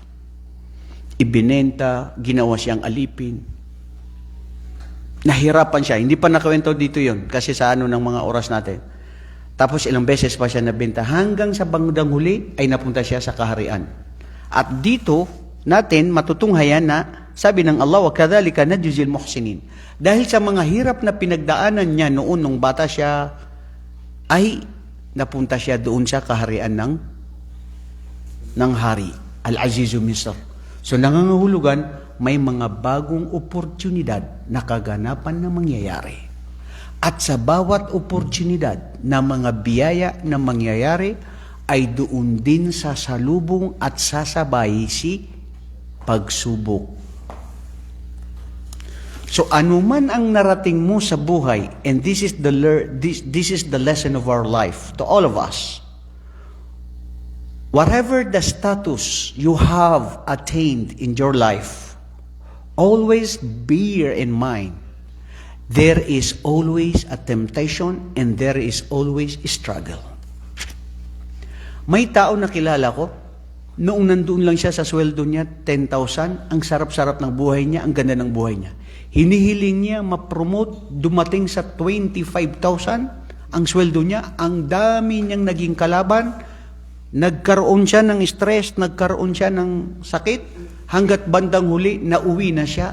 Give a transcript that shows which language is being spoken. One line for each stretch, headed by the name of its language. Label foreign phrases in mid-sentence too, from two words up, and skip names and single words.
Filipino: Ibinenta, ginawa siyang alipin. Nahirapan siya. Hindi pa nakawento dito yun kasi sa ng mga oras natin. Tapos ilang beses pa siya nabenta hanggang sa bandang huli ay napunta siya sa kaharian. At dito natin matutunghayan na sabi ng Allah,
Arabic: وكذلك نجزي المحسنين.
Filipino: Dahil sa mga hirap na pinagdaanan niya noon nung bata siya, ay napunta siya doon sa kaharian ng hari, Al-Azizu Misr. So nangangahulugan, may mga bagong oportunidad na kaganapan na mangyayari. At sa bawat oportunidad na mga biyaya na mangyayari, ay doon din sasalubong at sasabay si pagsubok. So anuman ang narating mo sa buhay,
English: and this is the lesson of our life to all of us. Whatever the status you have attained in your life, always bear in mind, there is always a temptation and there is always a struggle.
Filipino: May tao na kilala ko, noong nandoon lang siya sa sweldo niya, 10,000, ang sarap-sarap ng buhay niya, ang ganda ng buhay niya. Hinihiling niya ma-promote, dumating sa 25,000, ang sweldo niya, ang dami niyang naging kalaban, nagkaroon siya ng stress, nagkaroon siya ng sakit, hanggat bandang huli, nauwi na siya.